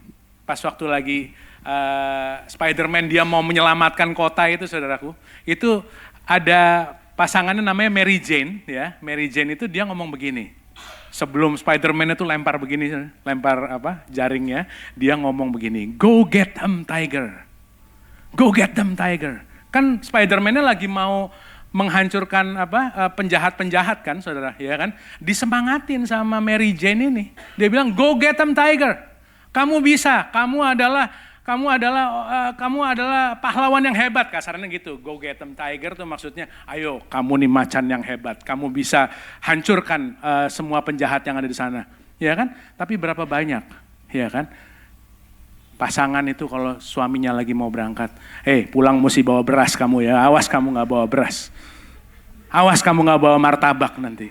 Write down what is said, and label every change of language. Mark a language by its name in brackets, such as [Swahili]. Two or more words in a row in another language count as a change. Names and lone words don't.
[Indonesian] Pas waktu lagi Spider-Man dia mau menyelamatkan kota itu saudaraku, itu ada pasangannya namanya Mary Jane ya. Mary Jane itu dia ngomong begini. Sebelum Spider-Man itu lempar begini, lempar jaringnya, dia ngomong begini, [English] "Go get them tiger. Go get them tiger." [Indonesian] Kan Spider-Man-nya lagi mau menghancurkan penjahat-penjahat kan, saudara, ya kan? Disemangatin sama Mary Jane ini. Dia bilang, [English] "Go get them tiger. [Indonesian] Kamu bisa, kamu adalah pahlawan yang hebat," kasarnya gitu. [English] Go get them tiger [Indonesian] tuh maksudnya, ayo kamu nih macan yang hebat, kamu bisa hancurkan semua penjahat yang ada di sana, ya kan? Tapi berapa banyak, ya kan? Pasangan itu kalau suaminya lagi mau berangkat, pulang mesti bawa beras kamu ya, awas kamu nggak bawa beras, awas kamu nggak bawa martabak nanti.